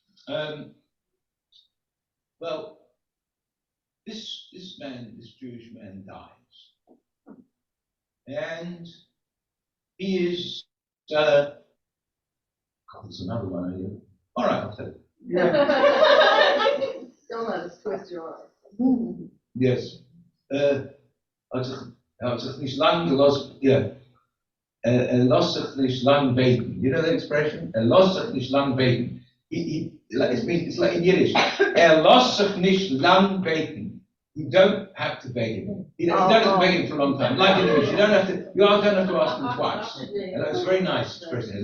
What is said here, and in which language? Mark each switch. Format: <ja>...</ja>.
<en>Well, this Jewish man dies. and he is, God, there's another one here. All right, I'll tell you. Don't let us twist your arm. Yes.</en> <de>Hat sich nicht lang gelassen, yeah. Lässt sich nicht lang beten.</de> <en>You know that expression?</en> <de>Lässt sich nicht lang beten.</de> <en>It's like in Yiddish.</en> <de>Lässt sich nicht lang beten.</de> <en>You don't have to beg him. You don't have to beg him for a long time. Like in English, you don't have to ask him twice. And that's a very nice expression.</en>